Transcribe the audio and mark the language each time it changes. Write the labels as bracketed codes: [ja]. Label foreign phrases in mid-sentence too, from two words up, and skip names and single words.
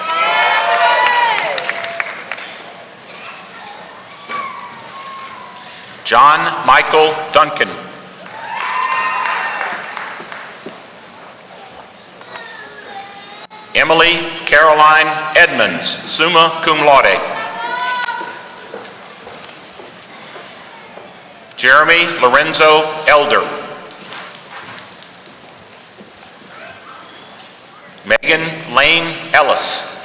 [en] John Michael Duncan. Emily Caroline Edmonds, [la] summa cum laude. [en] Jeremy Lorenzo Elder. Megan Lane Ellis.